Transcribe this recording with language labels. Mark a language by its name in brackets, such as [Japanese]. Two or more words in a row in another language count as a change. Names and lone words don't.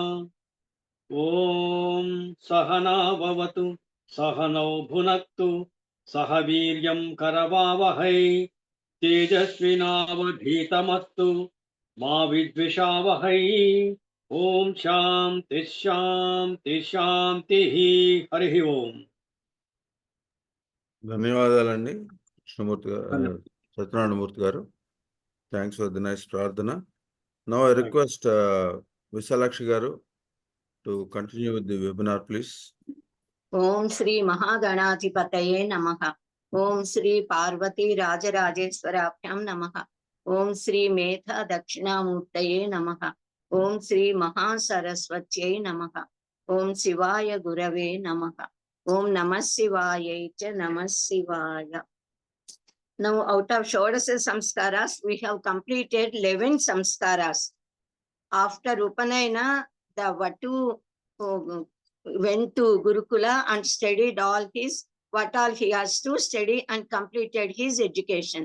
[Sanskrit] ॐ सहना भवतु सहनौ भुनक्तु सह वीर्यं करवावहै तेजस्विनावधीतमस्तु मा विद्विषावहै। ओम शांति शांति शांतिः। हरि ओम। [Telugu] ధన్యవాదాలండి కృష్ణమూర్తి గారు, సత్యనారాయణమూర్తి గారు. [English] Thanks for the nice ప్రార్థన. Now I request విశాలాక్షి గారు to continue with the webinar please. [Sanskrit] ఓం శ్రీ మహాగణాధిపతయే నమః. ఓం శ్రీ పార్వతీ రాజరాజేశ్వరాభ్యాం నమః. ఓం శ్రీ మేధ దక్షిణామూర్తయే నమః. ఓం శ్రీ మహాసరస్వత్యై నమః. ఓం శివాయ గురవే నమః. ఓం నమః శివాయై చ నమః శివాయ. [English] Now out of Shodasa Samskaras, we have completed 11 Samskaras. After Upanayana, the Vatu went to Gurukula and studied all his, what all he has to study and completed his education.